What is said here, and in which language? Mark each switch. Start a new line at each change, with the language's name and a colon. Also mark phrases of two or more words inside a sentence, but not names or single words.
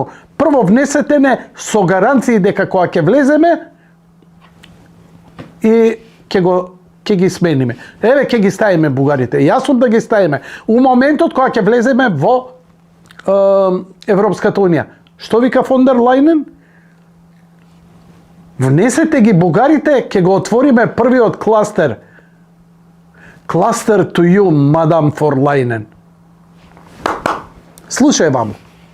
Macedonian: Прво внесете не со гаранции дека кога ќе влеземе и ќе ги смениме. Еве ќе ги ставиме бугарите. Јас сум да ги ставиме. У моментот кога ќе влеземе во Европската унија. Што вика фон дер Лајнен? Внесете ги бугарите, ќе го отвориме првиот кластер.
English: Cluster to you, Madame for Leinen.
Macedonian: Слушај, мамо.